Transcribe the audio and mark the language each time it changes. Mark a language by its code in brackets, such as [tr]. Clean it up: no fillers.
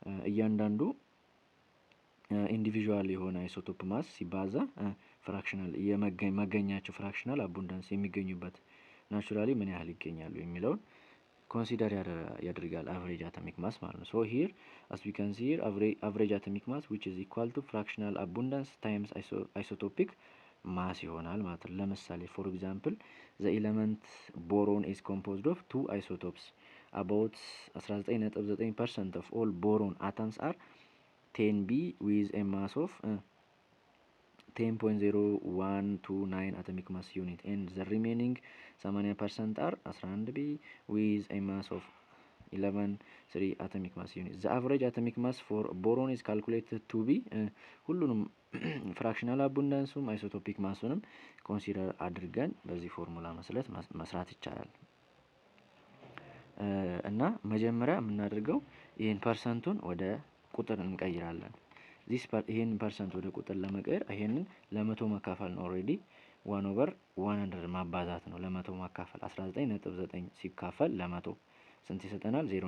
[am] እያንዳንዱ ኢንዲቪዥዋል የሆነ አይሶቶፕ ማስ ሲባዛ ፍራክሽናል መገኛቸው ፍራክሽናል አቡንዳንስ የሚገኙበት ናቹራሊ ምን ያህል ይገኛሉ የሚለውን ኮንሲደር ያደርጋል አቨሬጅ አቶሚክ ማስ ማለት ነው። [en] ሶ ሂር አስ ዊ ካን ሲ ሂር [am] አቨሬጅ አቶሚክ ማስ [en] which is equal to fractional abundance times isotopic [am] ማስ ይሆናል ማለት ነው። ለምሳሌ ፎር ኤግዛምፕል ዘ ኤለመንት ቦሮን [en] is composed of two isotopes. about 19.9% of all boron atoms are 10B with a mass of 10.0129 atomic mass unit and the remaining 80% are 11B with a mass of 11.3 atomic mass unit. The average atomic mass for boron is calculated to be [am] ሁሉንም ፍራክሽናል አቡንዳንሱም አይሶቶፒክ ማሱንም ኮንሲደር አድርገን በዚህ ፎርሙላ መሰረት መስራት ይቻላል። እና መጀመሪያ የምናደርገው ይህን ፐርሰንቱን ወደ ቁጥር እንቀይራለን። ይህን ፐርሰንት ወደ ቁጥር ለመቀየር ይሄንን ለመቶ መካፈል ነው። ኦልሬዲ 1/100 ማባዛት ነው። ለመቶ ማካፈል 19.9 ሲካፈል ለመቶ ስንት ይሰጠናል?